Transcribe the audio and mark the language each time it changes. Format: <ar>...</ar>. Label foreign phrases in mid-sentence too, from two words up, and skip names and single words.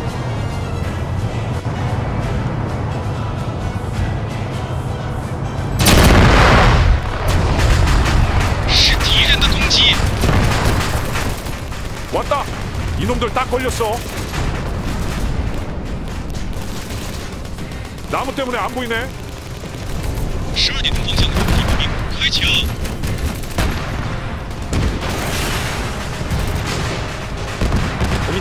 <zh>是敌人的攻击。</zh> <ko>왔다. 이놈들 딱 걸렸어. 나무 때문에 안 보이네.</ko> <zh>12 点钟方向有敌步兵，快抢！</zh> <ko>봅니다.</ko>